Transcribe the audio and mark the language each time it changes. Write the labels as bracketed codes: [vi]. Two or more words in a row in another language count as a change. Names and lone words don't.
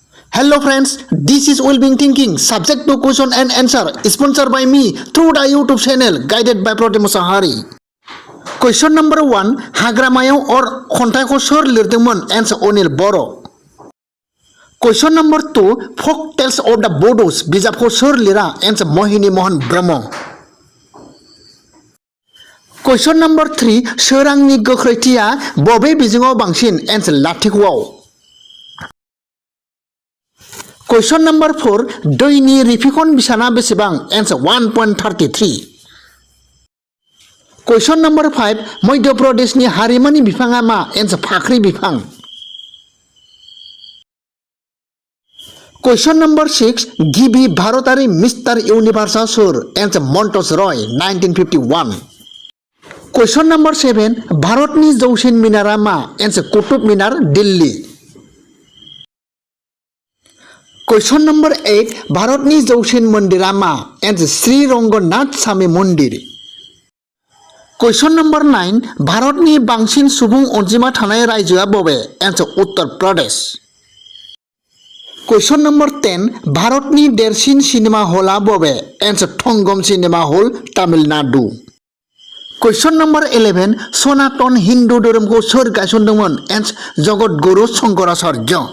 [en] Hello friends, this is Wellbeing Thinking, subject to question and answer, sponsored by me through the YouTube channel, guided by Prote Musahari. Question number 1, [brx] Hagramayaw or Khontaikho Sor Lirdengmon, answer Onil Boro. [en] Question number 2, Folk Tales of the Bodos, [brx] Bijapkho Sor Lira, [en] answer Mohini Mohan Brahmo. Question number 3, [brx] Serangni Gokhretia, Bobe Bijingo Bangsin, answer Latikwaw. [en] Question number 4, [brx] Doini Rifikon Bisana Besibang, [en] answer 1.33. Question number 5, [brx] Madhya Pradesh ni Harimani Bifang ama, answer Phakri Bifang. [en] Question number 6, [brx] Gibi Bharatari [en] Mr. Universal Sur, answer Montos Roy, 1951. Question number 7, [brx] Bharatni Joushin Minarama, answer Kutub Minar, Delhi. Question number 8, Bharatni Joushin Mandirama, answer Sri Ranganath Swami Mandir. [en] Question number 9, [brx] Bharatni Bangsin Subung Onjima Thanai Raijua Bobe, [en] answer Uttar Pradesh. Question number 10, [brx] Bharatni Dersin Cinema Hola Bobe, answer Thongom Cinema Hall, Tamil Nadu. [en] Question number 11, [brx] Sonaton Hindu Dhoramko Sor Gaisondongmon, [en] answer Jagat Guru Shankaracharya.